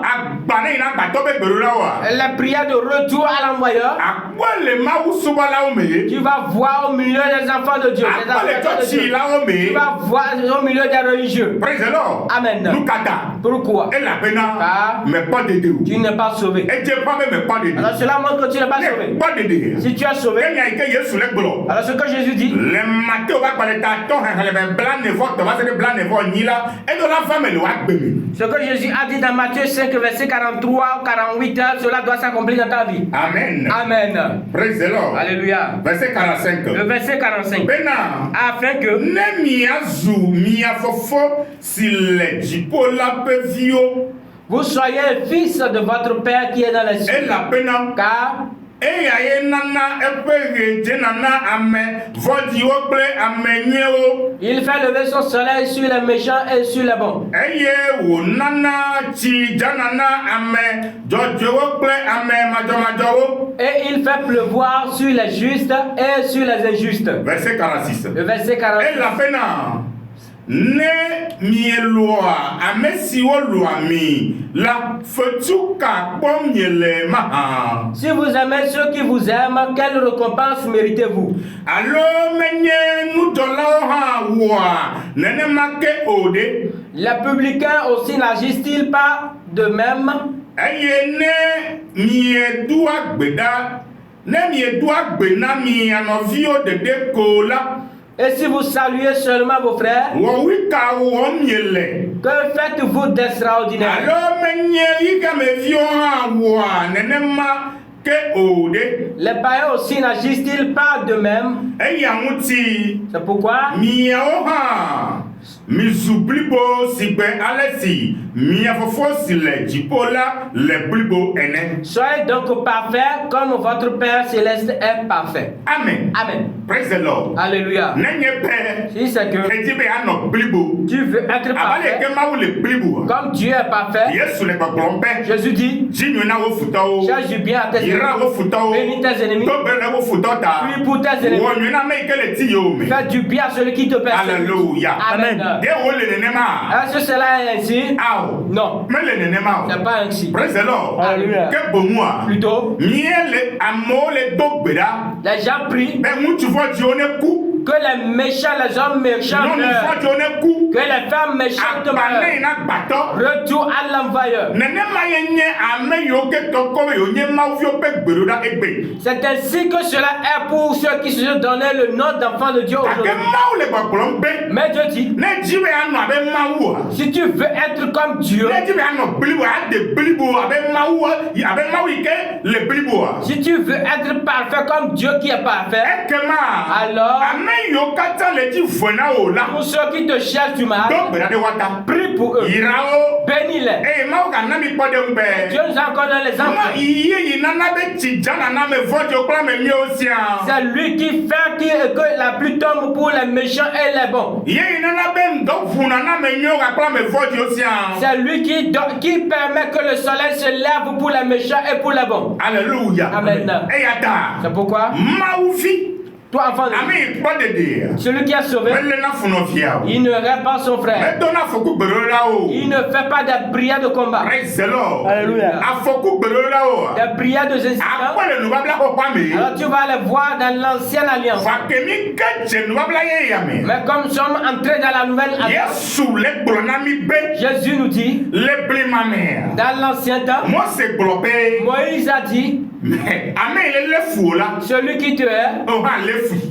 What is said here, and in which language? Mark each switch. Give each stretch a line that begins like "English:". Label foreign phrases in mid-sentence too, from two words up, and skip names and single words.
Ewe: agba ne yina gbatɔ be gbeɖoɖa wa
French: les prières de retour à l'envoyeur,
Ewe: akpɔ le mawu subɔlawo me ye
French: tu vas voir au milieu des enfants de Dieu, des
Ewe: akpɔ le
French: enfants de Dieu.
Ewe: tsɔtsilawo me
French: Tu
Ewe: ye
French: vas voir au milieu des religieux.
English: praise the lord
French: Amen.
Ewe: nu ka ta
French: Pourquoi?
Ewe: elabena Ah. mekpɔ dede o
French: Tu n'es pas sauvé.
Ewe: edze ƒã be mekpɔ dede
French: Alors cela montre que tu n'es pas
Ewe: ne
French: sauvé.
Ewe: kpɔ dede
French: Si tu es sauvé,
Ewe: enya yi ke Yesu le gblɔ
French: alors ce que Jésus dit,
Ewe: le Matthieu va gbalẽ ta tɔ xexlẽme blaenevɔ tɔ va se ɖe blaenevɔ la eɖo la va me le woagbe me
French: ce que Jésus a dit dans Matthieu 5, verset 43 ou 48, cela doit s'accomplir dans ta vie.
Ewe: amen
French: Amen.
English: praise the lord
French: Alléluia. verset 45 Le verset 45.
Ewe: bena
French: Afin que
Ewe: ne miazu mia fofo si le dziƒo la ƒe viwo
French: vous soyez fils de votre Père qui est dans les cieux.
Ewe: elabena
French: Car
Ewe: eya ye nana eƒe ɣe dzenana ame vɔ̃dziwo kple ame nyuiewo
French: il fait lever son soleil sur les méchants et sur les bons.
Ewe: eye wònana tsi dzanana ame dzɔdzɔewo kple ame madzɔmadzɔwo
French: Et il fait pleuvoir sur les justes et sur les injustes. verset 46 Le verset 46.
Ewe: elabena ne mieloa ame siwo loa mi la fetu ka kpɔm miele mahã
French: Si vous aimez ceux qui vous aiment, quelle récompense méritez-vous?
Ewe: alo menye nudzɔlawo hã wɔa nenema ke o ɖe
French: Les publicains aussi n'agissent-ils pas de même?
Ewe: eye ne miedoa gbe ɖa ne miedoa gbe na mia nɔviwo ɖeɖe ko la
French: Et si vous saluez seulement vos frères,
Ewe: wɔwi ka wɔm miele
French: que faites-vous d'extraordinaire?
Ewe: alo menye yi gameviwo hã wɔa nenema ke o ɖe
French: Les païens aussi n'agissent-ils pas de même?
Ewe: eya ŋuti
French: C'est pourquoi
Ewe: miawo hã mizu blibo si gbe ale si mia fofo si le dziƒo la le blibo ene
French: soyez donc parfaits comme votre Père céleste est parfait.
Ewe: amen
French: Amen.
English: praise the lord
French: Alléluia.
Ewe: nenye be
French: Si c'est que
Ewe: edi be anɔ blibo
French: tu veux être
Ewe: abale
French: parfait,
Ewe: ke mawu le blibo
French: comme Dieu est parfait,
Ewe: Yesu le gbɔgblɔm be
French: Jésus dit,
Ewe: dzi nyuie na wo futɔwo
French: cherche du bien à tes
Ewe: yra
French: ennemis,
Ewe: wo futɔwo
French: bénis tes ennemis,
Ewe: to be le wo futɔ ta
French: prie pour tes ennemis,
Ewe: wɔ nyuie na ame yi ke le ti yewo me
French: fais du bien à celui qui te persécute. Alléluia. Amen.
Ewe: de wo le nenema
French: Est-ce que cela est ainsi?
Ewe: awo
French: Non,
Ewe: mele nenema
French: c'est
Ewe: o
French: pas ainsi.
English: praise the lord
French: Alléluia.
Ewe: ke boŋua
French: Plutôt,
Ewe: miele amewo le do gbe ɖa
French: les gens prient
Ewe: be ŋutsuvɔdziwo ne ku
French: que les méchants, les hommes méchants meurent,
Ewe: nyɔnuvɔdziwo ne ku
French: que les femmes méchantes
Ewe: agba ne
French: meurent.
Ewe: yina gbatɔ
French: Retour à l'envoyeur.
Ewe: nenema ye nye ame yiwo ke tɔkɔ be yewo nye mawuviwo ƒe gbeɖoɖa egbe
French: C'est ainsi que cela est pour ceux qui se sont donné le nom d'enfant de Dieu
Ewe: gake
French: aujourd'hui.
Ewe: mawu le gbɔgblɔm be
French: Mais Dieu dit,
Ewe: ne dzi be anɔ abe mawua
French: si tu veux être comme Dieu,
Ewe: ne dzi be anɔ blibo ade blibo abe mawu yi ke le bliboa
French: si tu veux être parfait comme Dieu qui est parfait,
Ewe: ekema
French: alors
Ewe: ame yiwo katã le dzi ve na wo la
French: pour ceux qui te cherchent du mal,
Ewe: do gbe ɖa ɖe wa ta
French: prie pour eux,
Ewe: yirawo
French: bénis-les.
Ewe: eye mawu gana mi kpɔ ɖe ŋu be
French: Dieu nous a encore donné les
Ewe: ma
French: enfants.
Ewe: yiyi nana be tsi dzanana ame vɔdziwo kple ame nyuiewo siaa
French: C'est lui qui fait que la pluie tombe pour les méchants et les bons.
Ewe: yeyi nana be ŋdɔ ʋunana ame nyuiewo gakple ame vɔdziwo siaa
French: C'est lui qui permet que le soleil se lève pour les méchants et pour les bons.
Ewe: alléluia
French: Amen.
Ewe: eya ta
French: C'est pourquoi,
Ewe: mawuvi
French: toi enfant de
Ewe: ame
French: Dieu,
Ewe: yi kpɔ ɖeɖea
French: celui qui est sauvé,
Ewe: mele na funɔvia o
French: il ne répand pas son frère.
Ewe: medo na afɔku gbeɖoɖa o
French: Il ne fait pas des prières de combat,
English: praise the lord
French: Alléluia.
Ewe: afɔku gbeɖoɖa o
French: des prières de incidents.
Ewe: akpɔ le nubabla xɔxɔa me
French: Alors tu vas les voir dans l'ancienne alliance.
Ewe: fakemi ke dze nubabla ye ya me
French: Mais comme nous sommes entrés dans la nouvelle alliance,
Ewe: yesu le gblɔ na mi be
French: Jésus nous dit,
Ewe: le blima mea
French: dans l'ancien temps,
Ewe: mose gblɔ be
French: Moïse a dit,
Ewe: ame yi le lé fu o la
French: celui qui te hait,
Ewe: o hã lé fu